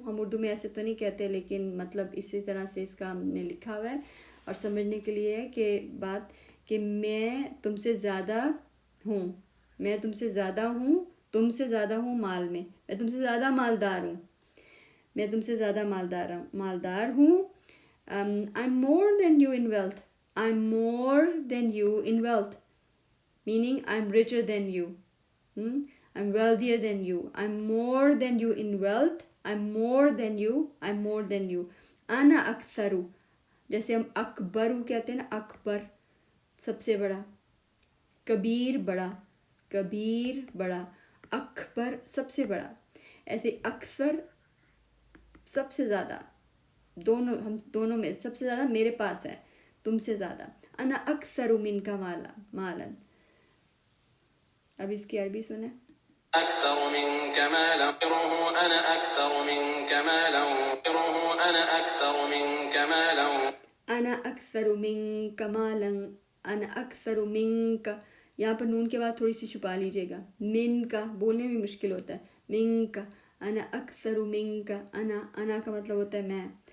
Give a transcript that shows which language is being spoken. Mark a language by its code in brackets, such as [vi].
[ur] ہم اردو میں ایسے تو نہیں کہتے، لیکن مطلب اسی طرح سے اس کا ہم نے لکھا ہوا ہے اور سمجھنے کے لیے ہے کہ بات کہ میں تم سے زیادہ ہوں، میں تم سے زیادہ ہوں، تم سے زیادہ ہوں مال میں، میں تم سے زیادہ مالدار ہوں، میں تم سے زیادہ مالدار ہوں. [en] I'm more than you in wealth. I'm more than you in wealth. Meaning I'm richer than you. I'm wealthier than you. I'm more than you in wealth. I'm more than you. I'm more than you. [ar] Ana aktharu. [ur] جیسے ہم اکبرو کہتے ہیں نا، اکبر سب سے بڑا، کبیر بڑا، کبیر بڑا، اکبر سب سے بڑا. ایسے اکثر سب سے زیادہ، دونوں، ہم دونوں میں سب سے زیادہ میرے پاس ہے تم سے زیادہ. [ar] انا اکثر منک مالا. [ur] اب اس کی عربی سنیں. [ar] أكثر منك مالا أنا أكثر منك مالا أنا أكثر منك مالا. انا اکثر منک مالا، انا اکثر منک، [ur] یہاں پر نون کے بعد تھوڑی سی چھپا لیجیے گا. من کا بولنے میں مشکل ہوتا ہے. [ar] منک، انا اکثر منک، [ur] انا کا مطلب ہوتا ہے میں.